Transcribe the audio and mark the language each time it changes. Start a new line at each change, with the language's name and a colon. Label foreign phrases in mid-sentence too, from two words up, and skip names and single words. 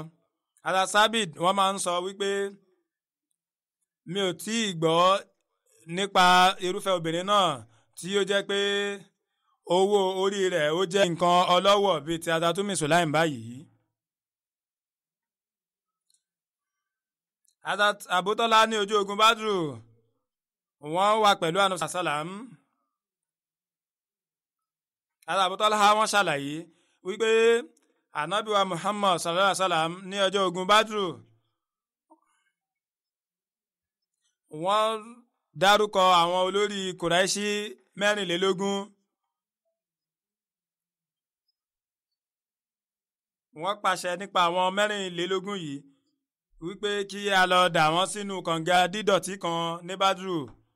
Yoruba: Hazrat Sabit wọ́n máa ń sọ wípé mi ò tí ì gbọ́ nípa irúfẹ́ obìnrin náà tí ó jẹ́ pé owó orí rẹ̀ ó jẹ́ nǹkan ọlọ́wọ̀ bíi ti Hazrat Ummi Sulaim báyìí. Hazrat Abu Talha ní ojú ogun Badru wọ́n wà pẹ̀lú Ànábì sàlám. Hazrat Abu Talha wọ́n ṣàlàyé wípé Ànábì wa Muhammad
Arabic: صلى الله عليه وسلم
Yoruba: ní ọjọ́ ogun Badru wọ́n dárúkọ àwọn olórí Kùráìṣì 24. wọ́n pàṣẹ nípa àwọn 24 yìí wípé kí a lọ dà wọ́n sínú kànga dídọ̀tí kan ní Badru.